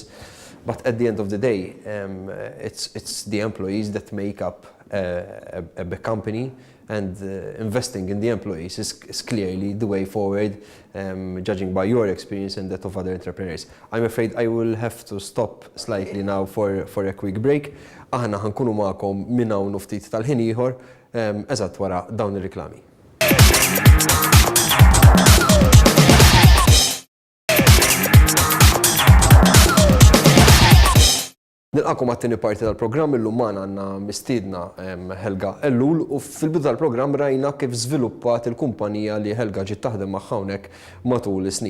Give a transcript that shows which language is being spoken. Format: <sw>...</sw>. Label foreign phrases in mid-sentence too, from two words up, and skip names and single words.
<en>But at the end of the day, it's the employees that make up a big company, and investing in the employees is clearly the way forward, judging by your experience and that of other entrepreneurs. I'm afraid I will have to stop slightly now for a quick break.</en> <mt>Aħna ħankunu magħkom minn hawn ftit tal-ħin ieħor eżatt wara dawn ir-riklami. Nilqakom għat-tieni parti tal-programm illum magħna għandna mistiedna Helga Ellul u fil-bidu tal-programm rajna kif żviluppat il-kumpanija li Helga ġiet taħdem magħha hawnhekk matul is-snin.</mt>